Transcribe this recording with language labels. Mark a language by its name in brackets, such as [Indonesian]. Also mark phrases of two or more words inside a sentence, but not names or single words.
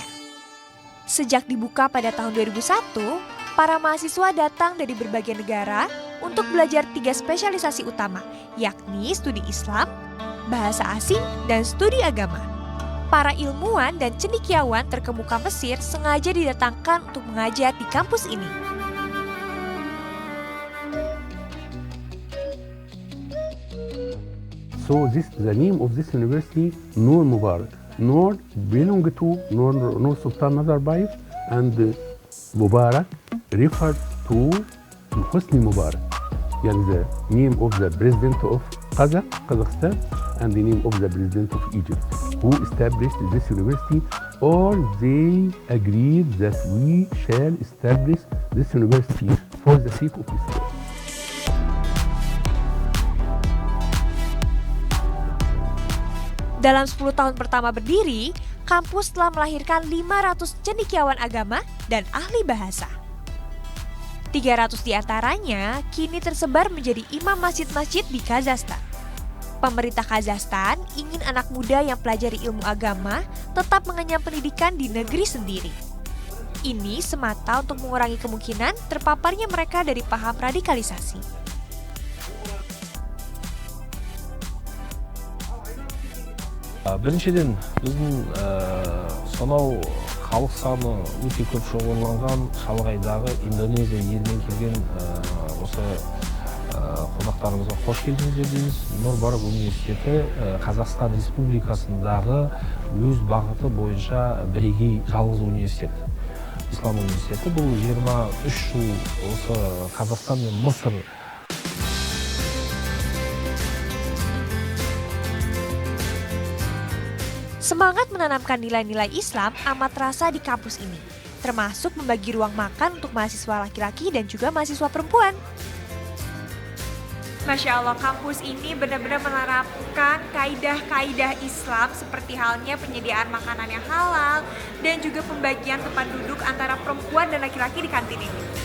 [Indonesian] Sejak dibuka pada tahun 2001, para mahasiswa datang dari berbagai negara untuk belajar 3 spesialisasi utama, yakni studi Islam, bahasa asing, dan studi agama. Para ilmuwan dan cendekiawan terkemuka Mesir sengaja didatangkan untuk mengajar di kampus ini. [English] So the name of this university, Nur Mubarak. Nur belong to Nur Sultan Nazarbayev, and Mubarak referred to Hosni Mubarak. Yani the name of the president of Kazakhstan, and the name of the president of Egypt, who established this university. All they agreed that we shall establish this university for the sake of Islam. [Indonesian] Dalam 10 tahun pertama berdiri, kampus telah melahirkan 500 cendekiawan agama dan ahli bahasa. 300 diantaranya kini tersebar menjadi imam masjid-masjid di Kazakhstan. Pemerintah Kazakhstan ingin anak muda yang pelajari ilmu agama tetap mengenyam pendidikan di negeri sendiri. Ini semata untuk mengurangi kemungkinan terpaparnya mereka dari paham radikalisasi. [Kazakh] Біріншіден біздің сонау халық саны өте көп шоғырланған шалғайдағы Индонезия елінен келген осы қонақтарымызға қош келдіңіздер дейміз. Нұр Мүбарак университеті Қазақстан Республикасындағы өз бағыты бойынша бірегей жалғыз университет. Ислам университеті бұл 23 жыл осы Қазақстан мен Мысыр [Indonesian] Semangat menanamkan nilai-nilai Islam amat terasa di kampus ini, termasuk membagi ruang makan untuk mahasiswa laki-laki dan juga mahasiswa perempuan. [Arabic] ما شاء الله, [Indonesian] kampus ini benar-benar menerapkan kaidah-kaidah Islam seperti halnya penyediaan makanan yang halal dan juga pembagian tempat duduk antara perempuan dan laki-laki di kantin ini.